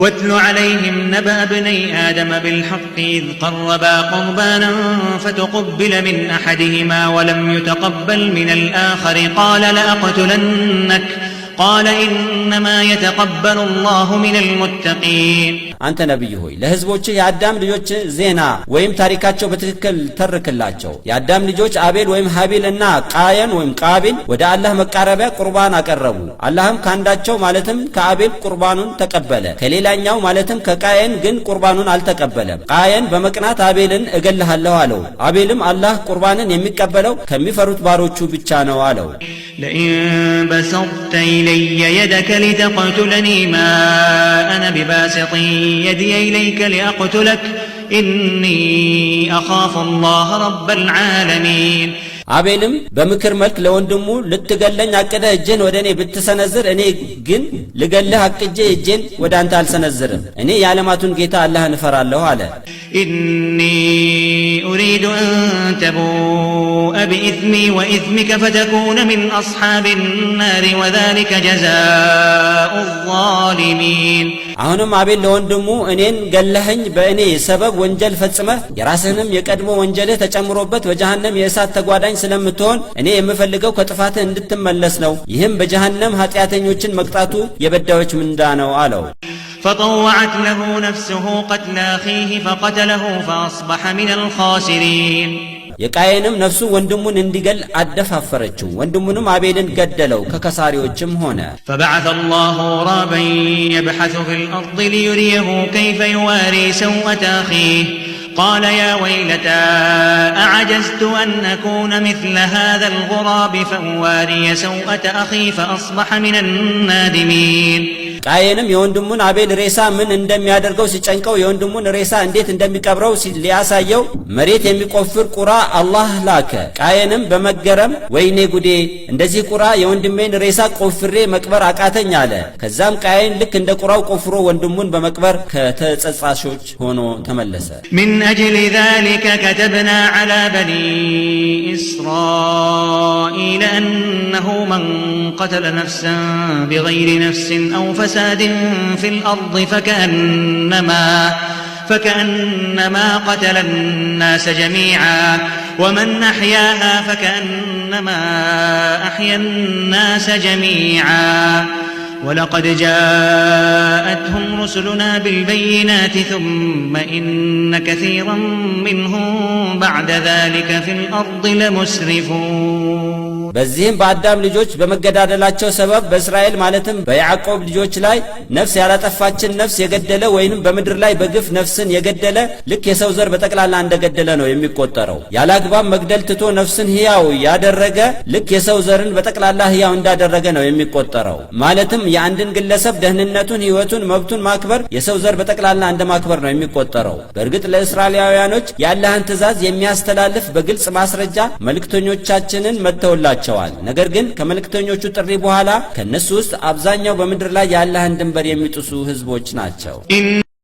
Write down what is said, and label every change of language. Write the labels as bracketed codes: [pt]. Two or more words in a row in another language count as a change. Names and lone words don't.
[ar] واتل عليهم نبأ ابني آدم بالحق إذ قربا قربانا فتقبل من أحدهما ولم يتقبل من الآخر قال لأقتلنك قال إنما يتقبل الله من المتقين [am] አንተ ነብይ ሆይ ለህዝቦች የአዳም ልጆች ዜና ወይም ታሪካቸው በትክክል ተርከላቸው። የአዳም ልጆች አቤል ወይም ሀቢል እና ቃየን ወይም ቃቢል ወደ አላህ መቃረቢያ ቁርባን አቀረቡ። አላህም ካንዳቸው ማለትም ከአቤል ቁርባኑን ተቀበለ፣ ከሌላኛው ማለትም ከቃየን ግን ቁርባኑን አልተቀበለም። ቃየን በመቅናት አቤልን እገልሃለሁ አለው። አቤልም አላህ ቁርባንን የሚቀበለው ከሚፈሩት ባሮቹ ብቻ ነው አለው። [ar] لئن بسطت إلي يدك لتقتلني ما أنا بباسط يدي إليك لأقتلك إني أخاف الله رب العالمين [am] አቤልም በምክር መልክ ለወንድሙ ልትገለኝ አቀደ እጄን ወደኔ ብትሰነዝር እኔ ግን ልገልህ አቅጄ እጄን ወደ አንተ አልሰነዝርም፣ እኔ የዓለማቱን ጌታ አላህን እፈራለሁ አለ። [ar] إني أريد أن تبوء بإثمي وإثمك فتكون من أصحاب النار وذلك جزاء الظالمين [am] አሁንም አቤል ለወንድሙ እኔን ገለኸኝ በእኔ ሰበብ ወንጀል ፈጽመህ የራስህንም የቀድሞ ወንጀልህ ተጨምሮበት በጀሃነም የእሳት ተጓዳኝ ስለምትሆን እኔ የምፈልገው ከጥፋትህ እንድትመለስ ነው። ይህም በጀሃነም ኃጢአተኞችን መቅጣቱ የበዳዮች ምንዳ ነው አለው። [ar] فطوعت له نفسه قتل أخيه فقتله فأصبح من الخاسرين [am] የቃየንም ነፍሱ ወንድሙን እንዲገል አደፋፈረችው፣ ወንድሙንም አቤልን ገደለው፣ ከከሳሪዎችም ሆነ። [ar] فبعث الله غرابا يبحث في الأرض ليريه كيف يواري سوءة أخيه قال يا ويلتى أعجزت أن أكون مثل هذا الغراب فأواري سوءة أخي فأصبح من النادمين [am] ቃየንም የወንድሙን አቤል ሬሳ ምን እንደሚያደርገው ሲጨንቀው የወንድሙን ሬሳ እንዴት እንደሚቀብረው ሊያሳየው መሬት የሚቆፍር ቁራ አላህ ላከ። ቃየንም በመገረም ወይኔ ጉዴ፣ እንደዚህ ቁራ የወንድሜን ሬሳ ቆፍሬ መቅበር አቃተኝ አለ። ከዛም ቃየን ልክ እንደ ቁራው ቆፍሮ ወንድሙን በመቅበር ከተጸጻሾች ሆኖ ተመለሰ። [ar] من أجل ذلك كتبنا على بني إسرائيل أنه من قتل نفسا بغير نفس أو فساد في الأرض فكأنما قتل الناس جميعا ومن أحياها فكأنما أحيا الناس جميعا ولقد جاءتهم رسلنا بالبينات ثم إن كثيرا منهم بعد ذلك في الأرض لمسرفون [am] በዚህም በአዳም ልጆች በመገዳደላቸው ሰበብ በእስራኤል ማለትም በያዕቆብ ልጆች ላይ ነፍስ ያላጠፋችን ነፍስ የገደለ ወይንም በምድር ላይ በግፍ ነፍስን የገደለ ልክ የሰው ዘር በጠቅላላ እንደገደለ ነው የሚቆጠረው። ያላግባብ መግደል ትቶ ነፍስን ሕያው ያደረገ ልክ የሰው ዘርን በጠቅላላ ሕያው እንዳደረገ ነው የሚቆጠረው። ማለትም የአንድን ግለሰብ ደህንነቱን፣ ሕይወቱን፣ መብቱን ማክበር የሰው ዘር በጠቅላላ እንደማክበር ነው የሚቆጠረው። በእርግጥ ለእስራኤላውያኖች የአላህን ትእዛዝ የሚያስተላልፍ በግልጽ ማስረጃ መልእክተኞቻችንን መተውላቸው። ነገር ግን ከመልእክተኞቹ ጥሪ በኋላ ከነሱ ውስጥ አብዛኛው በምድር ላይ የአላህን ድንበር የሚጥሱ ህዝቦች ናቸው።